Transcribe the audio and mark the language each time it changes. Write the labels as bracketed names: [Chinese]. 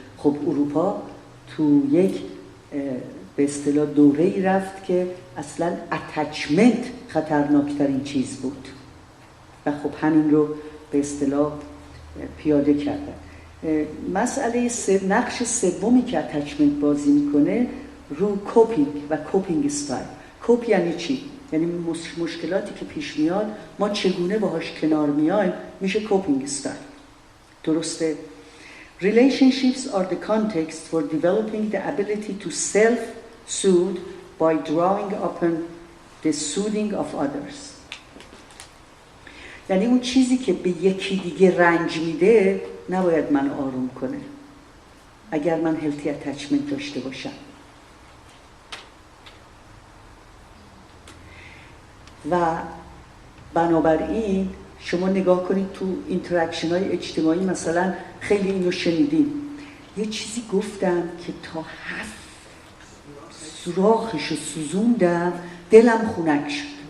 [Persian] خب اروپا تو یک به اصطلاح دوره‌ای رفت که اصلا اتچمنت خطرناکترین چیز بود و خب همین رو به اصطلاح پیاده کردن. مسئله نقش سومی که اتچمنت بازی میکنه رو کوپینگ و کوپینگ استایل. کوپ یعنی چی؟ یعنی مشکلاتی که پیش میاد ما چگونه باهاش کنار میایم میشه کوپینگ استایل. درسته؟ [English] Relationships are the context for developing the ability to self-soothe by drawing upon the soothing of others. [Persian] یعنی اون چیزی که به یکی دیگه رنج میده نباید من آروم کنه اگر من healthy attachment داشته باشم. و بنابراین شما نگاه کنید تو اینتراکشن های اجتماعی، مثلا خیلی اینو شنیدیم، یه چیزی گفتم که تا 7 سوراخش رو سوزوندم دلم خنک شد.